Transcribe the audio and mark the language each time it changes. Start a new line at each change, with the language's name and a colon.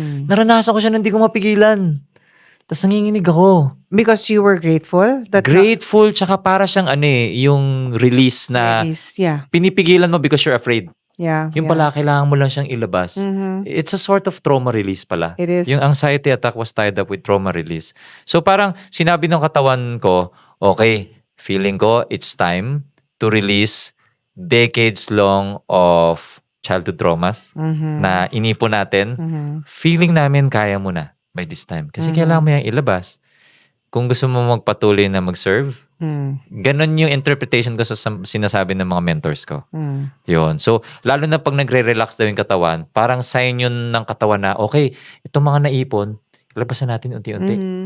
Filipino: Naranasan ko siya na hindi ko mapigilan. Tapos nanginginig ako.
English: Because you were grateful?
Filipino: Grateful, tsaka para siyang yung release na pinipigilan mo
English: because you're afraid. Yeah.
Filipino: Yung pala, kailangan mo lang siyang ilabas.
English: It's a sort of trauma release pala. It is. Yung anxiety attack was tied up with trauma release.
Filipino: So parang sinabi ng katawan ko, okay, feeling ko
English: it's time to release decades long of childhood traumas
Filipino: na inipon natin. Feeling namin kaya mo na
English: by this time.
Filipino: Kasi kailangan mo yung ilabas. Kung gusto mo magpatuloy na mag-serve, ganon yung interpretation ko sa sinasabi ng mga mentors ko. Yun. So, lalo na pag nagre-relax daw yung katawan, parang sign yun ng katawan na, okay, itong mga naipon, labasan natin unti-unti.